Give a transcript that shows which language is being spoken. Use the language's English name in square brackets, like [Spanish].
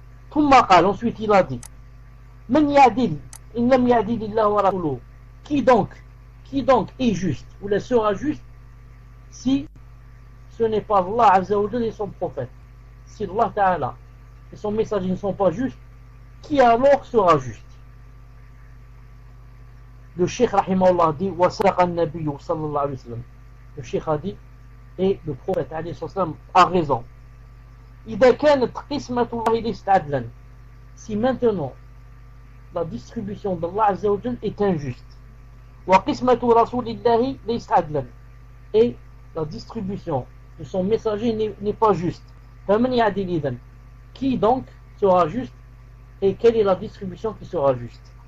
[Arabic] ثم قال, [French] ensuite il a dit, [Arabic] من يعدل إن لم يعدل الله ورسوله, [French] qui donc est juste ou le sera juste si ce n'est pas Allah Azza wa Jalla et son prophète. Si Allah Ta'ala et son messager ne sont pas justes, qui alors sera juste? Le Cheikh Rahimahullah dit [Arabic] وَسَرَقَ النَّبِيُّ صلى الله عليه وسلم. [French] Le Cheikh a dit, et le prophète [Arabic] عليه الصلاة والسلام [French] a raison. [Arabic] إذا كانت قسمة الله ليست عدلا, [French] si maintenant la distribution d'Allah Azza wa Jalla est injuste, [Arabic] وقسمة رسول الله ليست عدلا, [French] et la distribution de son messager n'est pas juste, [Arabic] فمن يعدل إذن, [French] qui donc sera juste et quelle est la distribution qui sera juste?